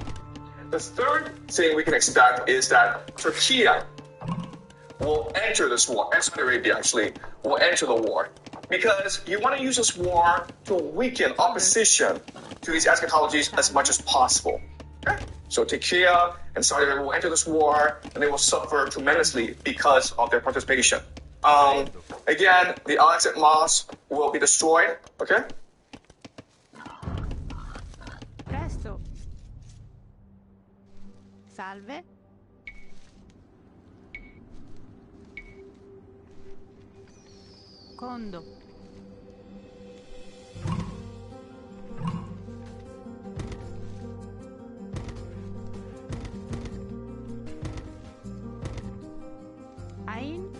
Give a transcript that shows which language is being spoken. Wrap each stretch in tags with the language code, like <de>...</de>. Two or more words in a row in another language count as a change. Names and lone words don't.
<en>The third thing we can expect is that Turkey will enter this war, and Saudi Arabia actually will enter the war, because you want to use this war to weaken opposition to these eschatologies as much as possible. Okay? So Turkey and Saudi Arabia will enter this war, and they will suffer tremendously because of their participation. Again, the Al-Aqsa Mosque will be destroyed. Okay? Presto. Salve. Condo. Ain.</en>